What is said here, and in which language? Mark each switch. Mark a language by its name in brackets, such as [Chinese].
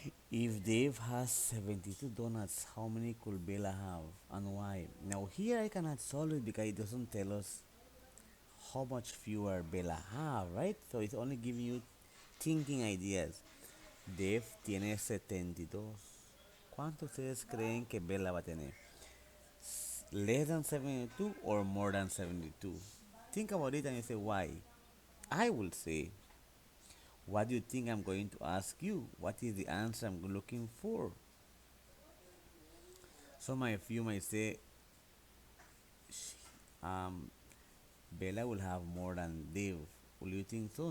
[English] If Dave has 72 donuts, how many could Bella have and why? Now, here I cannot solve it because it doesn't tell us how much fewer Bella have, right? So it's only giving you thinking ideas. [Spanish] Dave tiene 72. ¿Cuántos ustedes creen que Bella va a tener? [English] Less than 72 or more than 72? Think about it and you say why. I will say, what do you think I'm going to ask you? What is the answer I'm looking for? Some of you might say, um, Bella will have more than Dave. Will you think so?